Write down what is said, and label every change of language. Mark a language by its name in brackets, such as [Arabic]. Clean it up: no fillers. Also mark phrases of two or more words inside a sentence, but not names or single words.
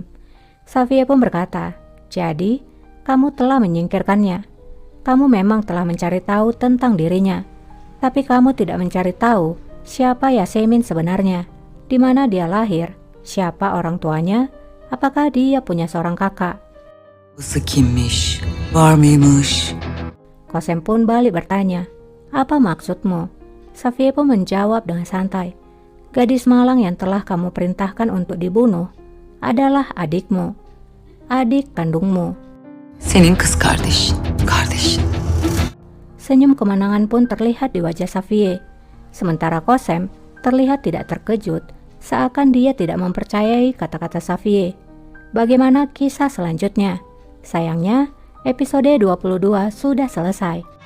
[Indonesian] Safiyah pun berkata, "Jadi, kamu telah menyingkirkannya. Kamu memang telah mencari tahu tentang dirinya, tapi kamu tidak mencari tahu siapa Yasemin sebenarnya, di mana dia lahir, siapa orang tuanya, apakah dia punya seorang kakak." [Turkish] Babası kimmiş? Var mıymış? [Indonesian] Kosem pun balik bertanya, "Apa maksudmu?" Safiyah pun menjawab dengan santai, "Gadis malang yang telah kamu perintahkan untuk dibunuh adalah adikmu, adik kandungmu." [Turkish] Senin kız kardeşin. Kardeşin. [Indonesian] Senyum kemenangan pun terlihat di wajah Safiyah. Sementara Kosem terlihat tidak terkejut, seakan dia tidak mempercayai kata-kata Safiyah. Bagaimana kisah selanjutnya? Sayangnya, episode 22 sudah selesai.